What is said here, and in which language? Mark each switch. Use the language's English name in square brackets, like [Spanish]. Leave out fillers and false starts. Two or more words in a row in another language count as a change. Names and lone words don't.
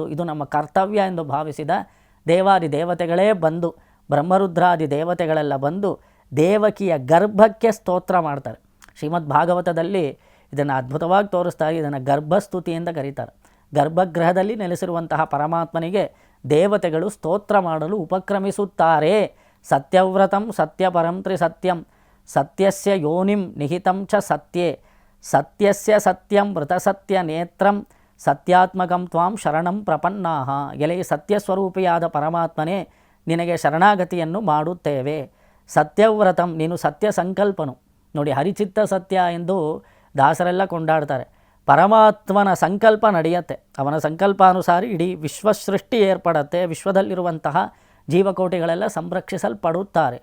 [Kannada] ಇದು ನಮ್ಮ ಕರ್ತವ್ಯ ಎಂದು ಭಾವಿಸಿದ ದೇವಾದಿ ದೇವತೆಗಳೇ ಬಂದು, ಬ್ರಹ್ಮರುದ್ರಾದಿ ದೇವತೆಗಳೆಲ್ಲ ಬಂದು ದೇವಕಿಯ ಗರ್ಭಕ್ಕೆ ಸ್ತೋತ್ರ ಮಾಡ್ತಾರೆ. ಶ್ರೀಮದ್ ಭಾಗವತದಲ್ಲಿ ಇದನ್ನು ಅದ್ಭುತವಾಗಿ ತೋರಿಸ್ತಾರೆ. ಇದನ್ನು ಗರ್ಭಸ್ತುತಿ ಅಂತ ಕರೀತಾರೆ. ಗರ್ಭಗೃಹದಲ್ಲಿ ನೆಲೆಸಿರುವಂತಹ ಪರಮಾತ್ಮನಿಗೆ ದೇವತೆಗಳು ಸ್ತೋತ್ರ ಮಾಡಲು ಉಪಕ್ರಮಿಸುತ್ತಾರೆ. [Sanskrit] ಸತ್ಯವ್ರತಂ ಸತ್ಯಪರಂ ತ್ರಿಸತ್ಯಂ ಸತ್ಯಸ್ಯ ಯೋನಿಂ ನಿಹಿತಂ ಚ ಸತ್ಯೇ ಸತ್ಯಸ್ಯ ಸತ್ಯಂ ವೃತಸತ್ಯ ನೇತ್ರಂ ಸತ್ಯಾತ್ಮಕಂ ತ್ವಾಂ ಶರಣಂ ಪ್ರಪನ್ನಾಹ. [Kannada] ಎಲೆ ಸತ್ಯಸ್ವರೂಪಿಯಾದ ಪರಮಾತ್ಮನೇ, ನಿನಗೆ ಶರಣಾಗತಿಯನ್ನು ಮಾಡುತ್ತೇವೆ. ಸತ್ಯವ್ರತಂ, ನೀನು ಸತ್ಯ ಸಂಕಲ್ಪನು. ನೋಡಿ, ಹರಿಚಿತ್ತ ಸತ್ಯ ಎಂದು ದಾಸರೆಲ್ಲ ಕೊಂಡಾಡ್ತಾರೆ. ಪರಮಾತ್ಮನ ಸಂಕಲ್ಪ ನಡೆಯುತ್ತೆ, ಅವನ ಸಂಕಲ್ಪಾನುಸಾರ ಇಡೀ ವಿಶ್ವಸೃಷ್ಟಿ ಏರ್ಪಡುತ್ತೆ, ವಿಶ್ವದಲ್ಲಿರುವಂತಹ ಜೀವಕೋಟಿಗಳೆಲ್ಲ ಸಂರಕ್ಷಿಸಲ್ಪಡುತ್ತಾರೆ.